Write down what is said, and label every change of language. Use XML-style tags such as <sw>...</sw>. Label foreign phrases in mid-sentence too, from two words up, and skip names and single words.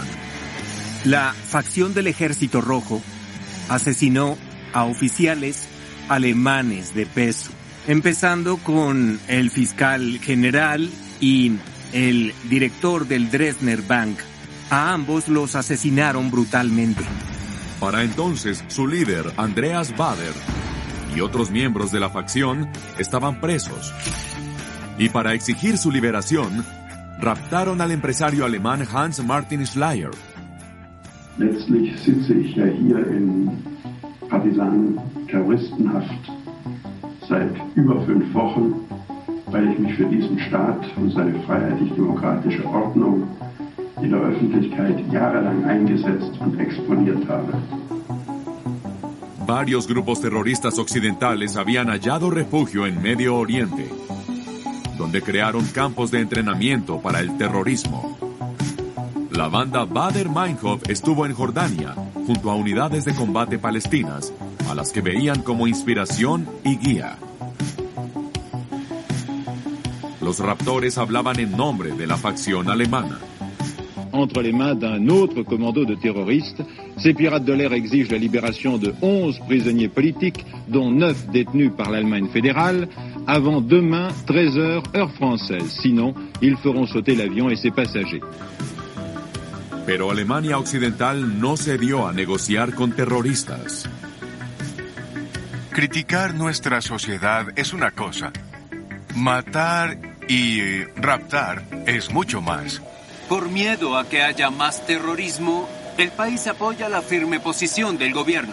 <es>La facción del Ejército Rojo asesinó a oficiales alemanes de peso, empezando con el fiscal general y el director del Dresdner Bank. A ambos los asesinaron brutalmente. Para entonces, su líder, Andreas Baader, y otros miembros de la facción estaban presos. Y para exigir su liberación, raptaron al empresario alemán Hans Martin Schleyer.</es> <de>Letztlich sitze ich ja hier in Partisanen-Terroristenhaft seit über 5 Wochen, weil ich mich für diesen Staat und seine freiheitlich-demokratische Ordnung in der Öffentlichkeit jahrelang eingesetzt und exponiert habe.</de> <es>Varios grupos terroristas occidentales habían hallado refugio en Medio Oriente, donde crearon campos de entrenamiento para el terrorismo. La banda Baader-Meinhof estuvo en Jordania, junto a unidades de combate palestinas, a las que veían como inspiración y guía. Los raptores hablaban en nombre de la facción alemana.</es> <fr>Entre les mains d'un autre commando de terroristes, ces pirates de l'air exigent la libération de 11 prisonniers politiques, dont 9 détenus par l'Allemagne fédérale, avant demain 13h heure française. Sinon, ils feront sauter l'avion et ses passagers.</fr> <es>Pero Alemania Occidental no cedió a negociar con terroristas. Criticar nuestra sociedad es una cosa. Matar y raptar es mucho más. Por miedo a que haya más terrorismo, el país apoya la firme posición del gobierno.</es>